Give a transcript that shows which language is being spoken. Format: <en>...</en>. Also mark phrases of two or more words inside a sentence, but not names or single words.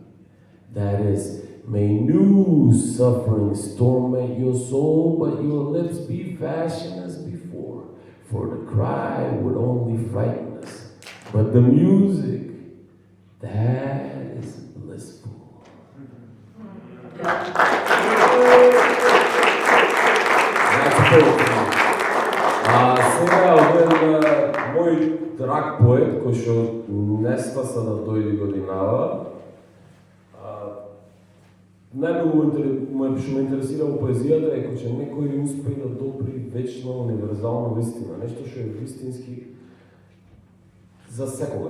<en>That is, may new sufferings torment your soul, but your lips be fashioned as before. For the cry would only frighten us, but the music, that is blissful." That's poetry.</en> <mk>Сега оден мој драг поет, кој што не стаса да дојде годинава, најмногу што ме интересира во поезијата е кога некој успее да допри вечно универзална вистина, нешто што е вистински за секогаш.</mk>